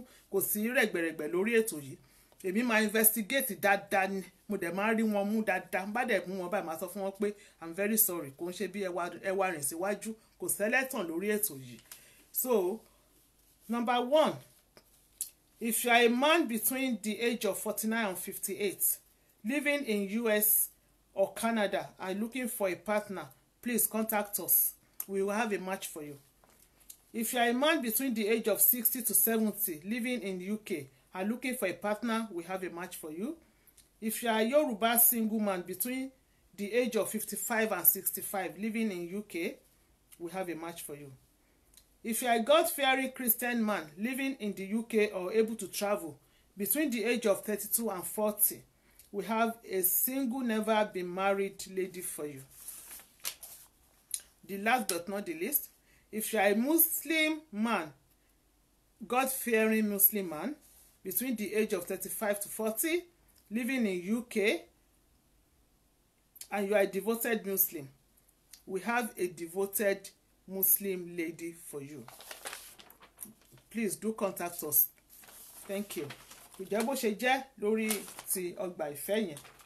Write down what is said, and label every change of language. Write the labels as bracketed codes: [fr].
[yo] kò sí rẹ̀gbẹ̀rẹ̀gbẹ̀ lórí ètò yìí èmi máa investigate dáadáa ni mo dẹ̀ máa rí wọn mú dáadáa bá dẹ̀ mú wọn báyìí máa sọ fún wọn pé [en] I'm very sorry [yo] kò ń ṣe bí ẹwà rìn síwájú kò sẹ́lẹ̀tàn lórí ètò yìí [en] so number 1. If you are a man between the age of 49 and 58, living in US or Canada and looking for a partner, please contact us. We will have a match for you. If you are a man between the age of 60 to 70, living in the UK and looking for a partner, we have a match for you. If you are a Yoruba single man between the age of 55 and 65, living in UK, we have a match for you. If you are a God-fearing Christian man living in the UK or able to travel between the age of 32 and 40, we have a single, never been married lady for you. The last but not the least, if you are a Muslim man, God-fearing Muslim man, between the age of 35 to 40, living in UK, and you are a devoted Muslim, we have a devoted Muslim lady for you. Please do contact us. Thank you. [yo] Ìjẹ́ bó ṣe jẹ́ lórí ti ọgbà ìfẹ́ yẹn.